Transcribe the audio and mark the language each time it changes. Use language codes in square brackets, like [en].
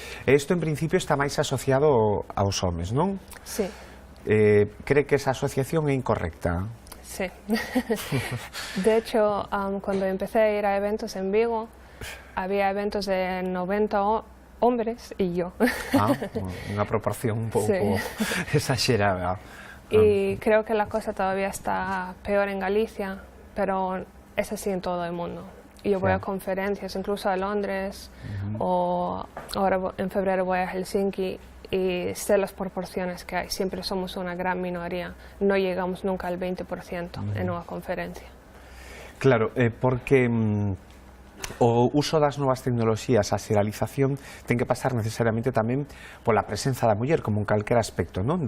[gl] Isto en principio está máis asociado aos homes, non? [es] Sí. [gl] Cree que esa asociación é incorrecta? [es] Sí. De hecho, cuando empecé a ir a eventos en Vigo, había eventos de 90 hombres y yo. [gl] Unha proporción un pouco [es] Sí. [gl] exagerada. [es] Y creo que la cosa todavía está peor en Galicia, pero es así en todo el mundo. Yo voy a conferencias, incluso a Londres, o ahora en febrero voy a Helsinki, y sé las proporciones que hay. Siempre somos una gran minoría, no llegamos nunca al 20% en una conferencia. [gl] Claro, porque o uso das novas tecnoloxías, a xeralización, ten que pasar necesariamente tamén pola presenza da muller como en calquera aspecto, non?